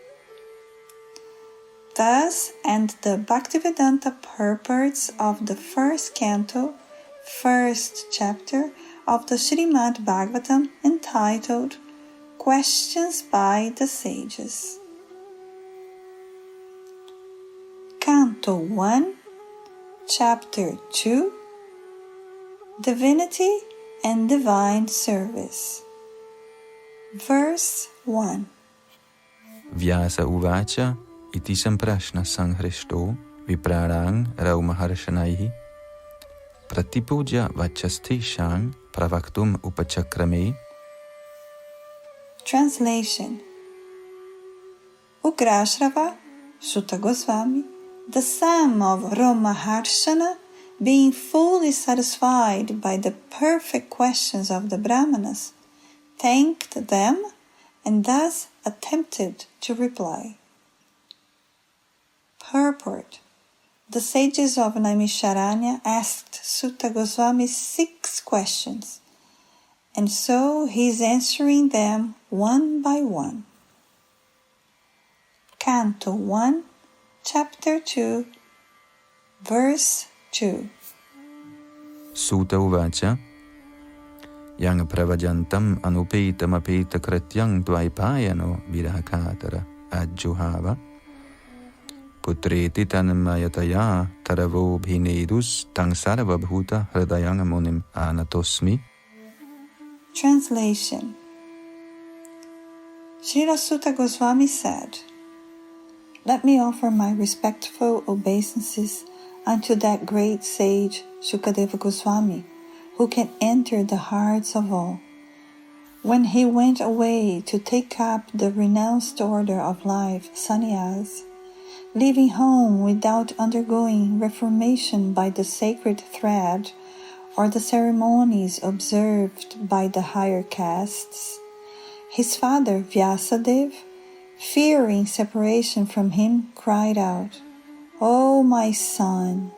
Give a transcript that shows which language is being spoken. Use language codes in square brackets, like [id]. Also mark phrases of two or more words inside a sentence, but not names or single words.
[en] Thus end the Bhaktivedanta purports of the first canto, first chapter of the Srimad Bhagavatam entitled Questions by the Sages. Canto 1, Chapter 2, Divinity and Divine Service. Verse 1. [sa] व्यास उवाच इति सम्प्रश्न संहृष्टो विप्राणां रौमहर्षणिः प्रतिपूज्य वचस्तेषां प्रवक्तुम् उपचक्रमे. [en] Translation. Ugrashrava, Sutta Goswami, the son of Romaharshana, being fully satisfied by the perfect questions of the Brahmanas, thanked them and thus attempted to reply. Purport. The sages of Naimisharanya asked Sutta Goswami 6 questions, and so he is answering them one by one. Canto 1, Chapter 2, Verse 2. [sa] सूत उवाच यं प्रव्रजन्तम् अनुपेतम् अपेत कृत्यं द्वैपायनो विरहकातर आजुहाव पुत्रेति तन्मयतया तरवो ऽभिनेदुस् तं सर्व भूत हृदयं मुनिम् आनतोऽस्मि. [en] Translation. Srila Sutta Goswami said, "Let me offer my respectful obeisances unto that great sage Shukadeva Goswami, who can enter the hearts of all. When he went away to take up the renounced order of life, sannyas, leaving home without undergoing reformation by the sacred thread or the ceremonies observed by the higher castes, his father Vyasadeva, fearing separation from him, cried out, 'O my son!'